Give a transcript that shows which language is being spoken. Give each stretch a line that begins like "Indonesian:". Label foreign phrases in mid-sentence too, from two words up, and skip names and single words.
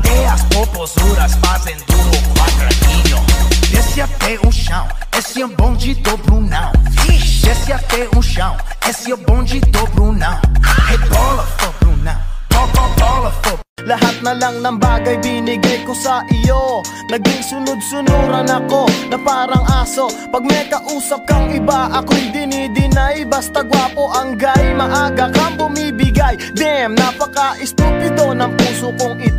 Portuguese: As popozuras fazendo o quadradinho. Desce até o chão, esse é o bonde do Brunão. Desce até o chão, esse é o bonde do Brunão. Rebola for Brunão, bola for.
Filipino: Lahat na lang ng bagay binigay ko sa iyo. Naging sunod-sunuran ako na parang aso. Pag may kausap kang iba, ako'y dinidinay. Basta gwapo ang guy, maaga kang bumibigay. Damn, napaka-estupido ng puso kong ito.